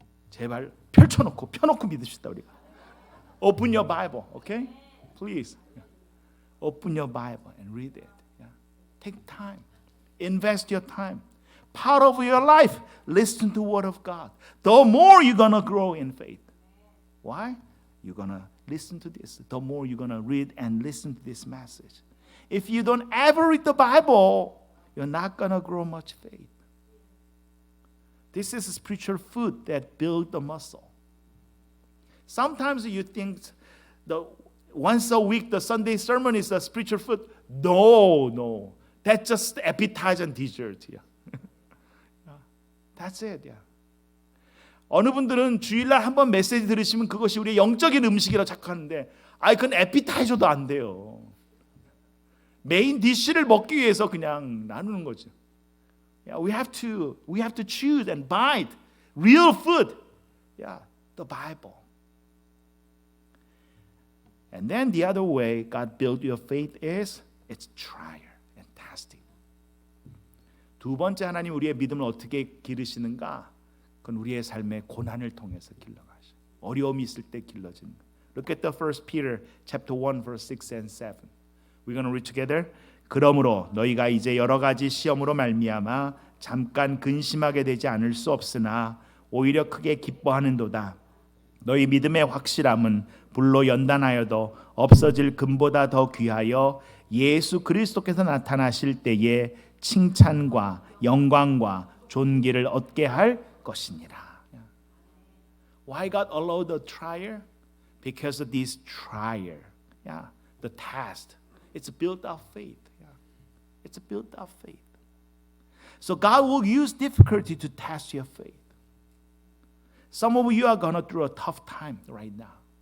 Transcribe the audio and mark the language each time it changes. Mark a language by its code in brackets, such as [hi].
[ko] 제발 펴놓고 믿읍시다 우리가. [en] Open your Bible, okay? Please. Open your Bible and read it. Take time. Invest your time. Part of your life, listen to the word of God. The more you're going to grow in faith. Why? You're going to listen to this. The more you're going to read and listen to this message. If you don't ever read the Bible, you're not going to grow much faith. This is spiritual food that builds the muscle. Sometimes you think once a week the Sunday sermon is a spiritual food. No. That's just appetizer and dessert. Yeah. That's it. Yeah. [ko] 어느 분들은 주일날 한번 메시지 들으시면 그것이 우리의 영적인 음식이라고 착각하는데 그건 appetizer도 안 돼요. 메인 디쉬를 먹기 위해서 그냥 나누는 거죠. [en] Yeah, we have to choose and bite real food. Yeah, the Bible. And then the other way God built your faith is it's trial and testing. [ko] 두 번째 하나님 우리의 믿음을 어떻게 기르시는가? 그건 우리의 삶의 고난을 통해서 길러가시. 어려움이 있을 때 길러지는 거. [en] Look at the 1 Peter chapter 1 verse 6 and 7. We're going to read together. [ko] 그러므로 너희가 이제 여러 가지 시험으로 말미암아 잠깐 근심하게 되지 않을 수 없으나 오히려 크게 기뻐하는도다. 너희 믿음의 확실함은 불로 연단하여도 없어질 금보다 더 귀하여 예수 그리스도께서 나타나실 때에 칭찬과 영광과 존귀를 얻게 할 것이니라. [en] Why God allowed the trial? Because of this trial. Yeah, the test. It's built up faith. Yeah. It's built up faith. So God will use difficulty to test your faith. Some of you are going through a tough time right now.